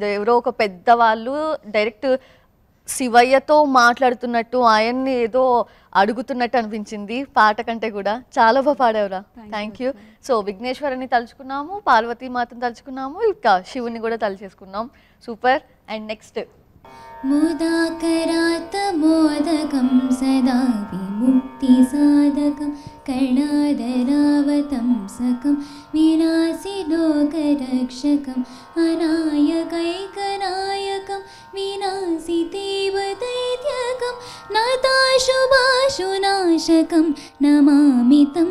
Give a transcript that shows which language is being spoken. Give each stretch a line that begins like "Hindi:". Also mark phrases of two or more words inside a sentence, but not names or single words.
Telugu: ఎవరో ఒక పెద్దవాళ్ళు డైరెక్ట్ శివయ్యతో మాట్లాడుతున్నట్టు, ఆయన్ని ఏదో అడుగుతున్నట్టు అనిపించింది పాట కంటే కూడా. చాలా బాగా పాడేవరా,
English: thank you.
Telugu: సో విఘ్నేశ్వరుని తలుచుకున్నాము, పార్వతీమాతను తలుచుకున్నాము, ఇంకా శివుని కూడా తలుచేసుకున్నాం.
English: Super. And next
Sanskrit: मुदाकरात्तमोदकं सदा विमुक्तिसाधकं कर्णादरावतंसकं विनाशिलोकरक्षकम् अनायकैकनायकं विनाशिदेवदैत्यकं नताशुभाशुनाशकं नमामि तं